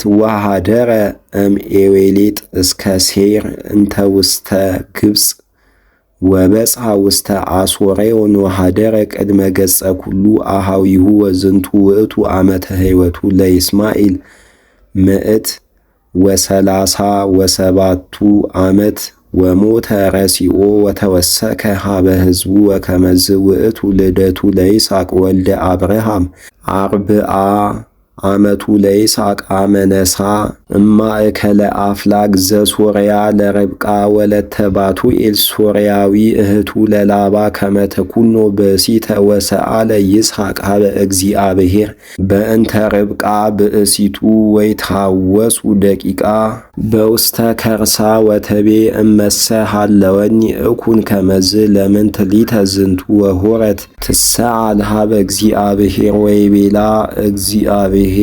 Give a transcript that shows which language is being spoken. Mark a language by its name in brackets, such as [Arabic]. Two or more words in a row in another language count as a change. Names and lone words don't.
[Geez] ወሃደረ እምኤዌሌጥ እስከ ሴር እንተ ውስተ ግብፅ ወበጽሐ ውስተ አሶሬዮን ወሃደረ ቅድመ ገጸ ኩሉ አሃዊሁ ወዝንቱ ውእቱ ዓመተ ሕይወቱ ለይስማኤል ምዕት ወሰላሳ ወሰባቱ ዓመት ወሞተ ረሲኦ ወተወሰከ ሀበ ሕዝቡ ወከመዝ ውእቱ ልደቱ ለይስሐቅ ወልደ አብርሃም አርብዓ ዓመቱ ለይስሐቅ አመነሳ እማእከለ አፍላግ ዘሶርያ ለርብቃ ወለተ ባቱኤል ሶርያዊ እህቱ ለላባ ከመተኩኖ ብእሲተ ወሰአለ ይስሐቅ ሀበ እግዚአብሔር በእንተ ርብቃ ብእሲቱ ወይታወሱ ደቂቃ በውስተ ከርሳ ወተቤ እመሰ ሃለወኒ እኩን ከመዝ ለምንት ሊተ ዝንቱ ወሆረት ትሰአል ሀበ እግዚአብሔር ወይቤላ እግዚአብሔር